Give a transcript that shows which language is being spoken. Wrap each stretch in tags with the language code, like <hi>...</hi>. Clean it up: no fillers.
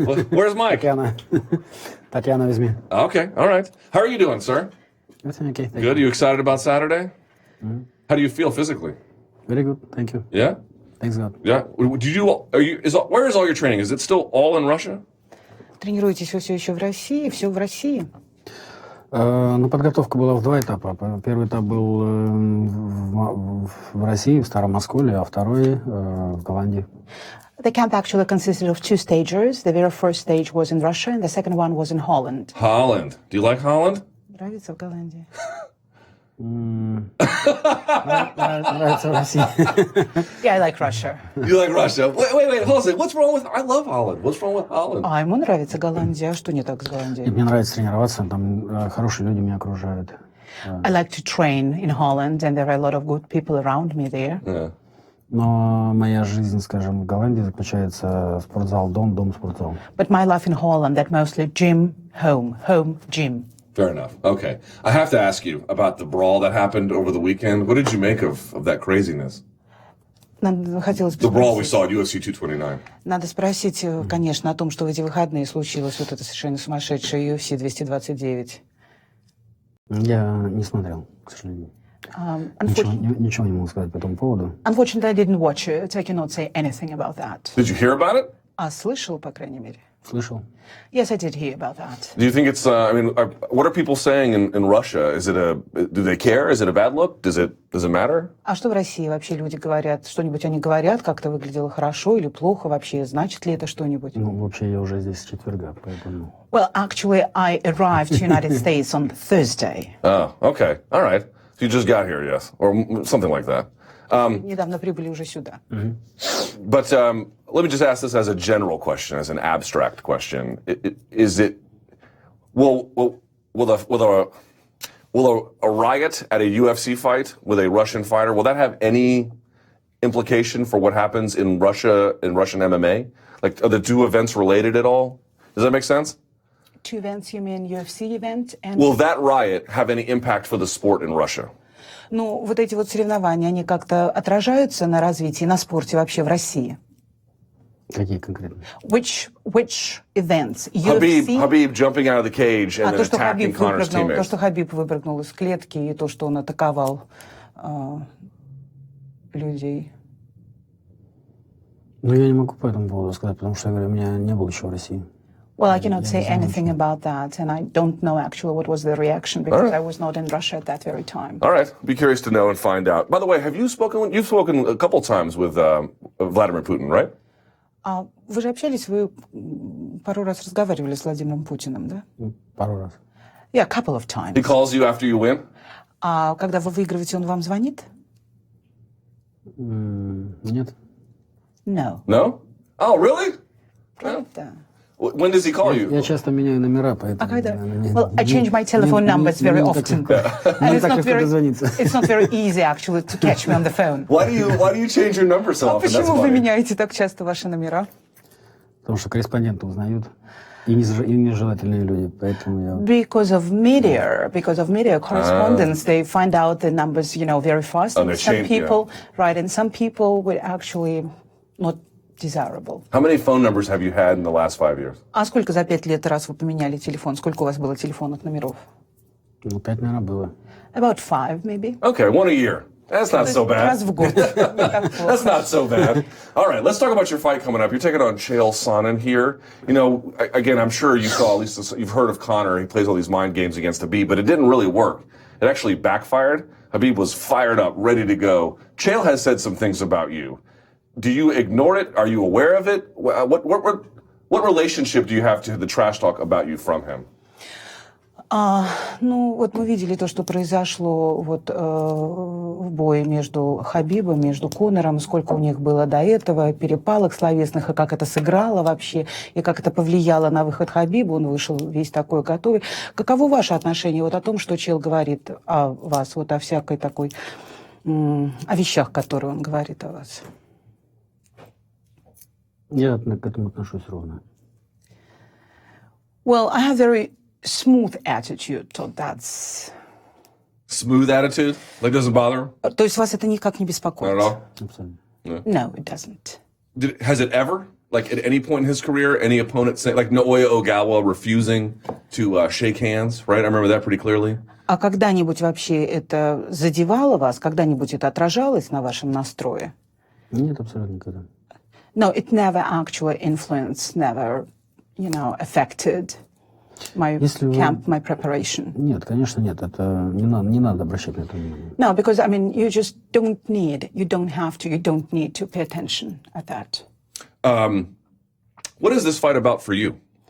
<en>Where's Mike? Tatiana with me. Okay. All right. How are you doing, sir? Everything okay, thank Good. Are you. you excited about Saturday? Mm-hmm. How do you feel physically? Very good, thank you. Yeah? Thanks God. Yeah. Where is all your training? Is it still all in Russia?</en> <ru>Тренируетесь вы все еще в России? Все в России? Ну, подготовка была в два этапа. Первый этап был в России, в Старом Осколе, а второй в Голландии.</ru> <en>The camp actually consisted of two stages. The very first stage was in Russia, and the second one was in Holland. Holland. Do you like Holland?</en> <ru>Нравится в Голландии? Нравится в России.</ru> <en>Yeah, I like Russia. You like Russia? Wait. Hold on. What's wrong with... I love Holland. What's wrong with Holland?</en> <ru>А ему нравится Голландия. А что не так с Голландией? Мне нравится тренироваться, там хорошие люди меня окружают.</ru> <en>I like to train in Holland, and there are a lot of good people around me there. Yeah.</en> <ru>Но моя жизнь, скажем, в Голландии заключается спортзал, дом, спортзал.</ru> <en>But my life in Holland, that mostly gym, home, gym. Fair enough. Okay. I have to ask you about the brawl that happened over the weekend. What did you make of that craziness?</en> <ru>Хотелось бы</ru> <en>The brawl we</en> <ru>спросить.</ru> <en>saw at UFC 229.</en> <ru>Надо спросить, конечно, о том, что в эти выходные случилось вот это совершенно сумасшедшее UFC 229. Я не смотрел, к сожалению. Ничего не могу сказать по этому поводу.</ru> <en>Unfortunately, I didn't watch it, so I cannot say anything about that. Did you hear about it?</en> <ru>А слышал, по крайней мере. Слышал.</ru> <en>Yes, I did hear about that. Do you think it's, what are people saying in Russia? Do they care? Is it a bad look? Does it matter?</en> <ru>А что в России вообще люди говорят? Что-нибудь они говорят? Как-то выглядело хорошо или плохо вообще? Значит ли это что-нибудь? Ну, вообще, я уже здесь с четверга, поэтому...</ru> <en>Well, actually, I arrived to the United States on Thursday. Oh, okay. All right. So you just got here, yes? Or something like that.</en> <ru>Недавно прибыли уже сюда.</ru> <en>But let me just ask this as a general question, as an abstract question. Will a riot at a UFC fight with a Russian fighter, will that have any implication for what happens in Russia, in Russian MMA? Like, are the two events related at all? Does that make sense? Two events, you mean UFC event and... Will that riot have any impact for the sport in Russia?</en> <ru>Ну, вот эти вот соревнования, они как-то отражаются на развитии, на спорте вообще в России? Какие конкретно?</ru> <en>Which events? UFC? Khabib jumping out of the cage and then attacking Conor's teammates.</en> <ru>То, что Хабиб выпрыгнул из клетки, и то, что он атаковал людей. Ну, я не могу по этому поводу сказать, потому что, я говорю, у меня не было еще в России.</ru> <en>Well, I cannot say anything about that, and I don't know actually what was the reaction because I was not in Russia at that very time. All right. Be curious to know and find out. By the way, you've spoken a couple times with Vladimir Putin, right?</en> <ru>Вы же общались, вы пару раз разговаривали с Владимиром Путиным, да? Пару раз.</ru> <en>Yeah, a couple of times. He calls you after you win?</en> <ru>А когда вы выигрываете, он вам звонит? Нет.</ru> <en>No. No? Oh, really?</en> <ru>Правда?</ru> <en>When does he call you?</en> <ru>Я часто меняю номера, поэтому...</ru> <en>Well, I change my telephone numbers very often. And it's not very easy, actually, to catch me on the phone. Why do you change your number so</en> <ru>А</ru> <en>often? That's</en> <ru>почему вы</ru> <en>funny.</en> <ru>меняете так часто ваши номера? Потому что корреспонденты узнают, и нежелательные люди, поэтому я...</ru> <en>Because of media correspondence, they find out the numbers, very fast. Oh, And they some change, people, right, and some people would actually not desirable. How many phone numbers have you had in the last 5 years?</en> <ru>А сколько за 5 лет раз вы поменяли телефон? Сколько у вас было телефонных номеров? Ну, 5, наверное, было.</ru> <en>About 5, maybe. Okay, one a year. That's not so bad.</en> <ru>Раз в год.</ru> <en>That's not so bad. All right, let's talk about your fight coming up. You're taking on Chael Sonnen here. You know, again, I'm sure you saw, at least you've heard of Conor. He plays all these mind games against Khabib, but it didn't really work. It actually backfired. Khabib was fired up, ready to go. Chael has said some things about you. Do you ignore it? Are you aware of it? What relationship do you have to the trash talk about you from him?</en> <ru>Ну, вот мы видели то, что произошло вот в бое между Хабибом, между Конором, сколько у них было до этого перепалок словесных, и как это сыграло вообще, и как это повлияло на выход Хабиба. Он вышел весь такой готовый. Каково ваше отношение вот о том, что Чел говорит о вас, вот о всякой такой, о вещах, которые он говорит о вас? Я к этому отношусь ровно.</ru> <en>Well, I have very smooth attitude, so that's... Smooth attitude? Like doesn't bother him?</en> <ru>То есть вас это никак не беспокоит?</ru> <en>Not at all?</en> <ru>Абсолютно.</ru> <en>No, it doesn't. Has it ever, like at any point in his career, any opponent say, like Naoya Ogawa refusing to shake hands, right? I remember that pretty clearly.</en> <ru>А когда-нибудь вообще это задевало вас? Когда-нибудь это отражалось на вашем настрое? Нет, абсолютно никогда.</ru> <en>No, it never actually influenced, never, you know, affected my camp, my preparation.</en> <ru>Нет, конечно, нет. Это не надо обращать на это внимание.</ru> <en>No, because, I mean, you just don't need, you don't have to, you don't need to pay attention at that. What is this fight about for you?</en>